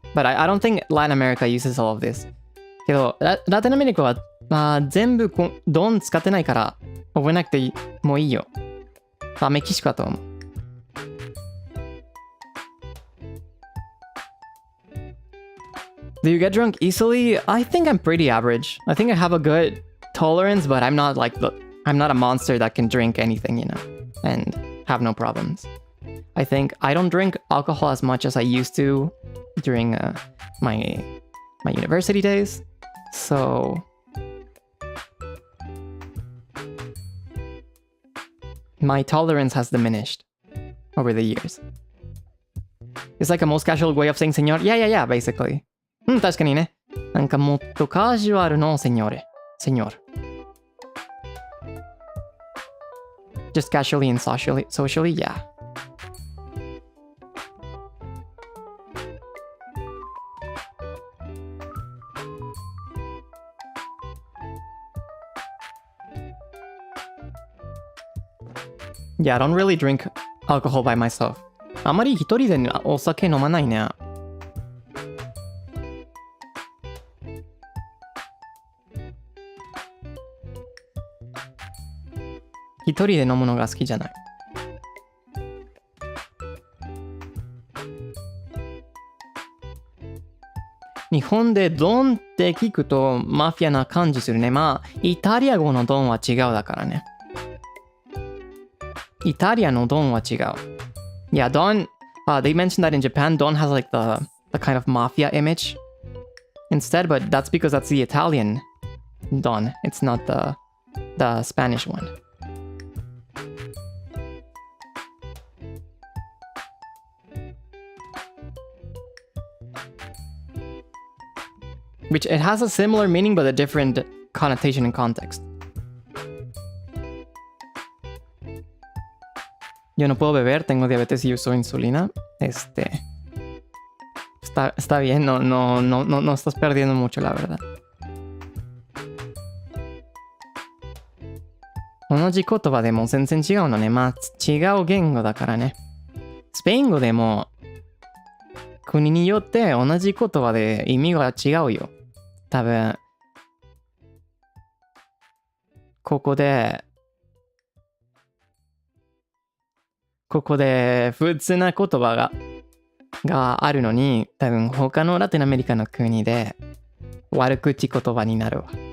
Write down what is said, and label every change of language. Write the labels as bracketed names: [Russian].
[English] But I don't think Latin America uses all of this. [Japanese] けど、ラテンアメリカは、まあ、全部ドン使ってないから、覚えなくてもいいよ。メキシコだと思う。 [English] Do you get drunk easily? I think I'm pretty average. I think I have a good tolerance, but I'm not a monster that can drink anything, you know, and have no problems. I think I don't drink alcohol as much as I used to during my university days. So my tolerance has diminished over the years. It's like a most casual way of saying señor. Yeah, basically. [Japanese] 確かにね。なんかもっとカジュアルのセニョーレ。セニョー。 [English] Just casually and socially, yeah. Yeah, I don't really drink alcohol by myself. [Japanese] あまり一人でお酒飲まないね。一人で飲むのが好きじゃない。日本でドンって聞くとマフィアな感じするね。まあ、イタリア語のドンは違うだからね。イタリアのドンは違う。 [English] Yeah, Don, they mentioned that in Japan, Don has like the kind of mafia image instead, but that's because that's the Italian Don. It's not the Spanish one. which it has a similar meaning but a different connotation and context. [Spanish] Yo no puedo beber, tengo diabetes y uso insulina. Está bien, no estás perdiendo mucho, la verdad. [Japanese] 同じ言葉でも全然違うのね。まあ、違う言語だからね。スペイン語でも国によって同じ言葉で意味が違うよ。多分、ここで普通な言葉があるのに、多分他のラテンアメリカの国で悪口言葉になるわ。